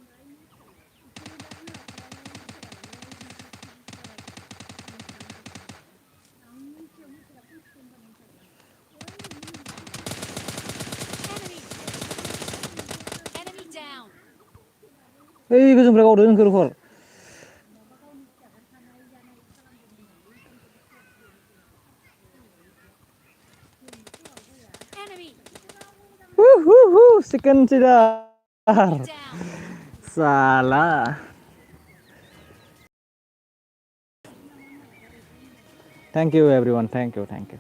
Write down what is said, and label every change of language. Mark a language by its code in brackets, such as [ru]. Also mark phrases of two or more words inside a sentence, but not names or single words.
[en] Enemy. Enemy down. Eh, [brx] goजोंफ्राय गावदों जोंखौ रखर. [en] Enemy. Second cedar. Enemy down. Salah. Thank you everyone. Thank you.